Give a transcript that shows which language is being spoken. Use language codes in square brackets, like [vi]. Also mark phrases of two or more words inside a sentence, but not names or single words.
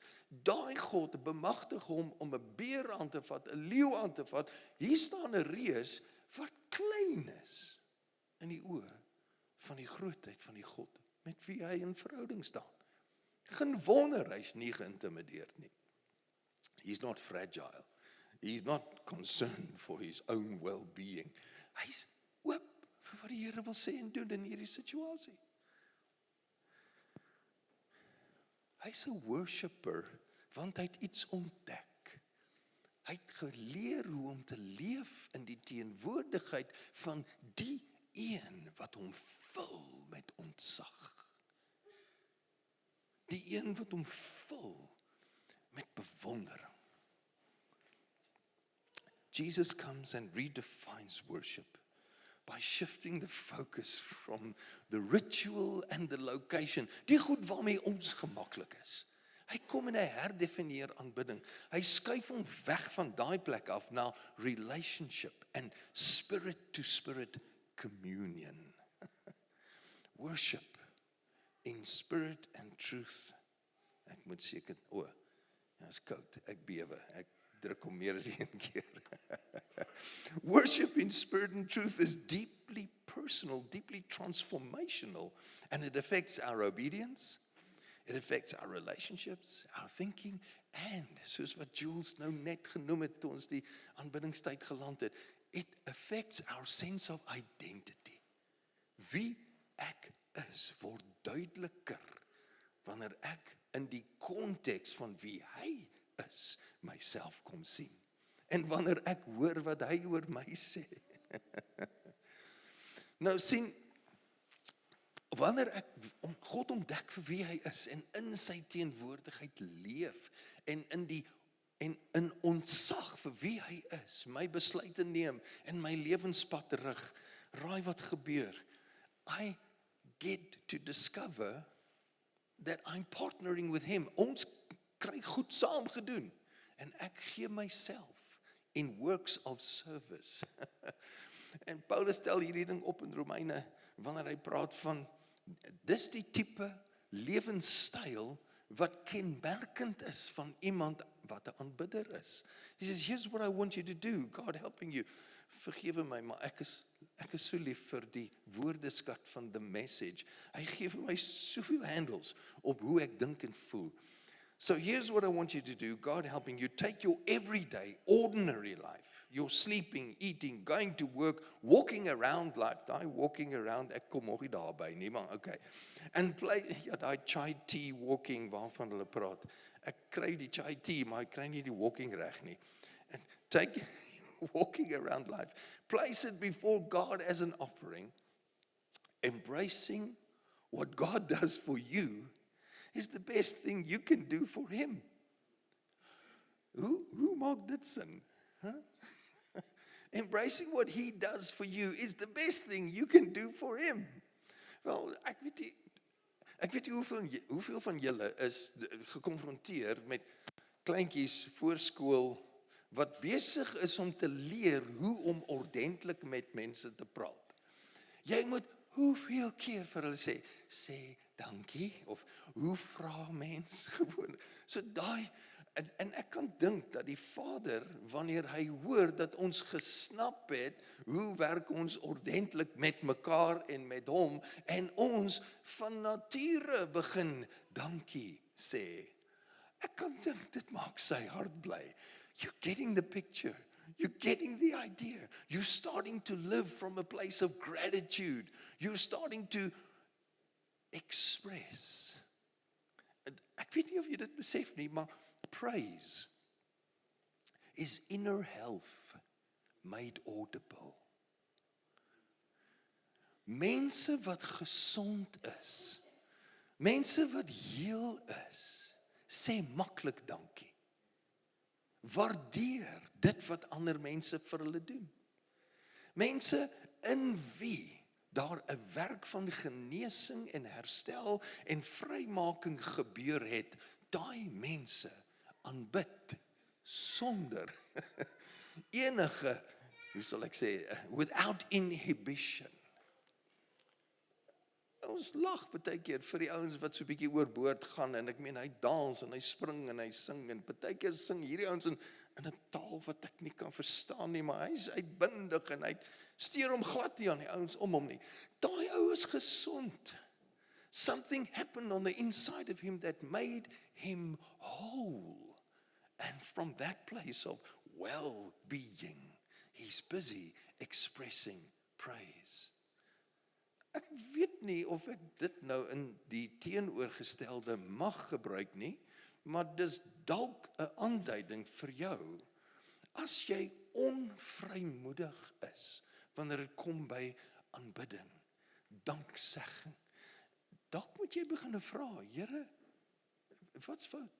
[af] Daai God bemagtig hom om 'n beer aan te vat, 'n leeu aan te vat. Hier staan 'n reus wat klein is in die oë van die grootheid van die God met wie hy in verhouding staan. Geen wonder hy's nie geïntimideerd nie. [en] He's not fragile. He's not concerned for his own well-being. [af] Hy's oop vir wat die Here wil sê en doen in hierdie situasie. Hy's 'n worshipper, want hy het iets ontdek. Hy het geleer hoe om te leef in die teenwoordigheid van die een wat hom vul met ontzag. Die een wat hom vul met bewondering. [en] Jesus comes and redefines worship by shifting the focus from the ritual and the location, [af] die goed waarmee ons gemaklik is. Hy kom en hy herdefinieer aanbidding. Hy skuif hom weg van daai plek af na [en] relationship and spirit-to-spirit communion. Worship in spirit and truth. [af] Ek moet seker, is koud, ek bewe, ek druk hom meer as een keer. [en] Worship in spirit and truth is deeply personal, deeply transformational, and it affects our obedience, it affects our relationships, our thinking, and, [af] soos wat Jules nou net genoem het, toe ons die aanbiddingstyd geland het, [en] it affects our sense of identity. [af] Wie ek is, word duideliker, wanneer ek in die konteks van wie hy is, myself kom sien. En wanneer ek hoor wat hy oor my sê. Nou sien, wanneer ek God ontdek vir wie hy is, en in sy teenwoordigheid leef, en in ontzag vir wie hy is, my besluite neem, en my lewenspad rig, raai wat gebeur? [en] I get to discover that I'm partnering with him. [af] Ons kry goed saam gedoen. En ek gee myself in [en] works of service. [af] En Paulus stel hierdie ding op in Romeine, wanneer hy praat van, dis die tipe lewenstyl wat kenmerkend is van iemand wat 'n aanbidder is. [en] He says, here's what I want you to do, God helping you. [af] Vergewe my, maar ek is so lief vir die woordeskat van The Message. Hy gee vir my soveel handles op hoe ek dink en voel. [en] So here's what I want you to do, God helping you, take your everyday, ordinary life, your sleeping, eating, going to work, walking around life, daai walking around, [af] ek kom nog nie daarby nie, maar okay. [en] And play, [af] ja, daai [en] chai tea walking [af] waarvan hulle praat. Ek kry die [en] chai tea, [af] maar ek kry nie die walking reg nie. [en] And take walking around life, place it before God as an offering, embracing what God does for you is the best thing you can do for him. [af] Hoe maak dit sin? Huh? [en] Embracing what he does for you is the best thing you can do for him. [af] Wel, ek weet nie hoeveel van julle is gekonfronteer met kleintjies voorskool wat besig is om te leer hoe om ordentlik met mense te praat. Jy moet hoeveel keer vir hulle sê dankie, of hoe vra mens gewoon. So daai, en ek kan dink dat die Vader, wanneer hy hoor dat ons gesnap het, hoe werk ons ordentlik met mekaar en met hom, en ons van nature begin dankie sê. Ek kan dink, dit maak sy hart bly. [en] You're getting the picture. You're getting the idea. You're starting to live from a place of gratitude. You're starting to express. [af] Ek weet nie of jy dit besef nie, maar [en] praise is inner health made audible. [af] Mense wat gesond is, mense wat heel is, sê maklik dankie. Waardeer dit wat ander mense vir hulle doen. Mense in wie daar 'n werk van genesing en herstel en vrymaking gebeur het, daai mense aanbid sonder enige, hoe sal ek sê, [en] without inhibition. [af] Ons lag baie keer vir die ouens wat so 'n bietjie oorboord gaan, en ek meen hy dans en hy spring en hy sing, en baie keer sing hierdie ouens in 'n taal wat ek nie kan verstaan nie, maar hy's uitbundig en hy steur hom glad nie aan die ouens om hom nie. Daai ou is gesond. [en] Something happened on the inside of him that made him whole. And from that place of well-being, he's busy expressing praise. [af] Ek weet nie of ek dit nou in die teenoorgestelde mag gebruik nie, maar dis dalk 'n aanduiding vir jou. As jy onvrymoedig is, wanneer dit kom by aanbidding, danksegging, dalk moet jy begin vra, Here, wat's fout?